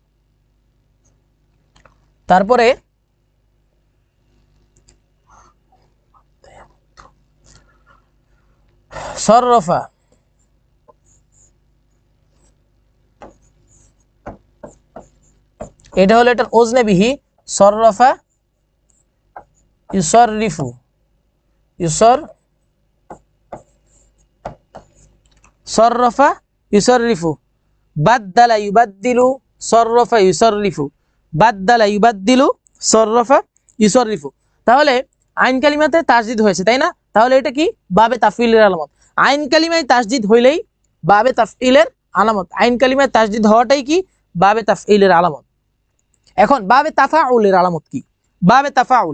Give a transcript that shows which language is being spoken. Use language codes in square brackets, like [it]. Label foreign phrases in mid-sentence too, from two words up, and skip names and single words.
[bn] তারপরে সররফা, এটা হলো এটার ওজনে বিহি। [ar] صَرَّفَ يُصَرِّفُ، يُصَرْ صَرَّفَ يُصَرِّفُ، بَدَّلَ يُبَدِّلُ، صَرَّفَ يُصَرِّفُ، بَدَّلَ يُبَدِّلُ، صَرَّفَ يُصَرِّفُ. [bn] তাহলে আইন কালিমাতে তাসদিদ হয়েছে, তাই না? তাহলে এটা কি? বাবে তাফঈলের আলামত। আইন কালিমায় তাসদিদ হইলেই বাবে তাফঈলের আলামত। আইন কালিমায় তাসদিদ হওয়াটাই কি? বাবে তাফঈলের আলামত। এখন বাবে তাফাউলের আলামত কি? বাবে তাফাউল।